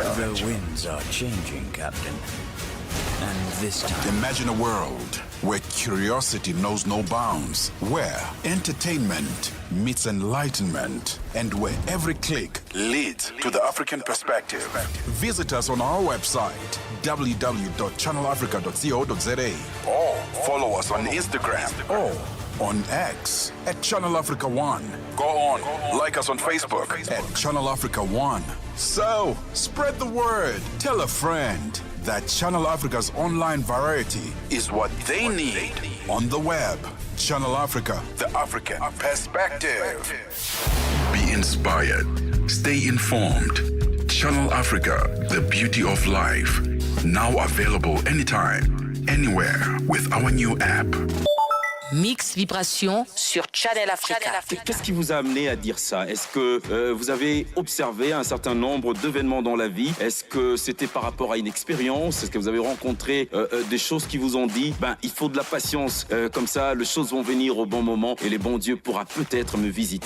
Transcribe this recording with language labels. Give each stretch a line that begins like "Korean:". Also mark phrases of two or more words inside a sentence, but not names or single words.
English: The winds are changing, Captain. And this time... Imagine a world where curiosity knows no bounds, where entertainment meets enlightenment, and where every click leads to the African perspective. Visit us on our website, www.channelafrica.co.za, or follow us on Instagram or on X at Channel Africa 1. Go on, like us on Facebook at Channel Africa 1. So, spread the word. Tell a friend that Channel Africa's online variety is what they need on the web. Channel Africa, the African perspective. Be inspired. Stay informed. Channel Africa, the beauty of life. Now available anytime, anywhere with our new app.
French: Mix Vibration sur Channel Africa. Qu'est-ce qui vous a amené à dire ça? Est-ce que vous avez observé un certain nombre d'événements dans la vie? Est-ce que c'était par rapport à une expérience? Est-ce que vous avez rencontré des choses qui vous ont dit il faut de la patience, comme ça les choses vont venir au bon moment et les bons dieux pourra peut-être me visiter?